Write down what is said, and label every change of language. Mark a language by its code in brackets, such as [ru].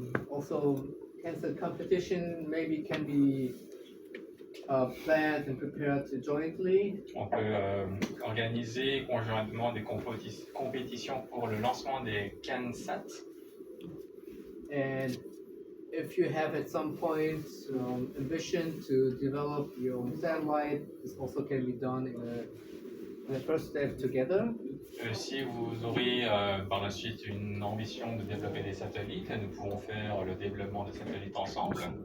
[en] Also, cancer competition maybe can be planned and prepared jointly. [fr] On peut organiser conjointement des compétitions pour le lancement des CANSAT. [en] And if you have at some point ambition to develop your own satellite, this also can be done in a first step together. [fr] Si vous aurez par la suite une ambition de développer des satellites, nous pouvons faire le développement des satellites ensemble.